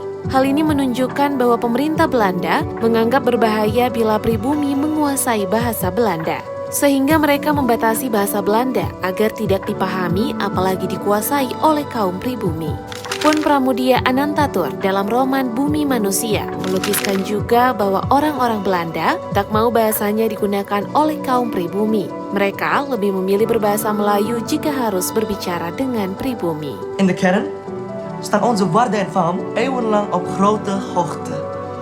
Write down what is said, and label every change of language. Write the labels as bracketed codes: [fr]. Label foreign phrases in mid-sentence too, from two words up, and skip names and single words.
[id] Hal ini menunjukkan bahwa pemerintah Belanda menganggap berbahaya bila pribumi menguasai bahasa Belanda, sehingga mereka membatasi bahasa Belanda agar tidak dipahami apalagi dikuasai oleh kaum pribumi. Pun Pramudia Anantatur dalam roman Bumi Manusia melukiskan juga bahwa orang-orang Belanda tak mau bahasanya digunakan oleh kaum pribumi. Mereka lebih memilih berbahasa Melayu jika harus berbicara dengan pribumi. [nl] In de kern staan onze waarden en farm eeuwenlang op grote hoogte.